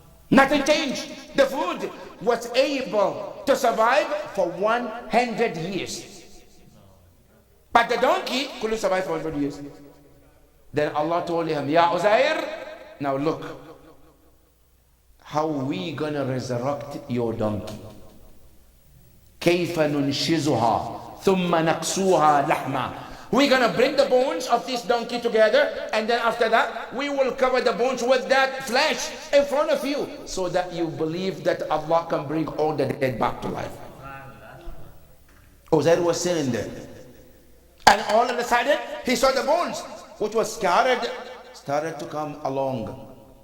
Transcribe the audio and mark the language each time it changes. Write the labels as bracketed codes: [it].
[en] Nothing changed. The food was able to survive for 100 years. But the donkey couldn't survive for 100 years. Then Allah told him, Ya Uzair, now look, how we gonna resurrect your donkey? [ar] كيف ننشزها ثم نكسوها لحما [en] We're going to bring the bones of this donkey together, and then after that, we will cover the bones with that flesh in front of you, so that you believe that Allah can bring all the dead back to life. Uzair was sitting there, and all of a sudden, he saw the bones, which was scattered, started to come along.